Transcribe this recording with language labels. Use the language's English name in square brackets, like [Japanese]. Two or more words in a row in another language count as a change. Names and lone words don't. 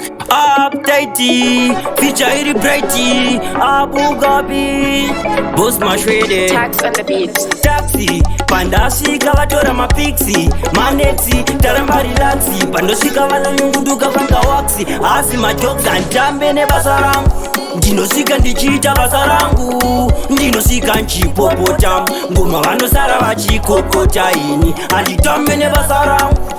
[English] Update, feature iri bright, Abu Dhabi, Boss Mashwede. Tax on the beat. Taxi, [Shona] pandasvika vatora mapixi, maneti, taramba relaxi, pandosvika vanonyunguduka panga waxi, asi majokes handambe nebasa rangu. Ndinosvika ndichiita basa rangu, ndinosvika nchipopota, ngoma vanosara vachikokota, ini handitambe nebasa rangu.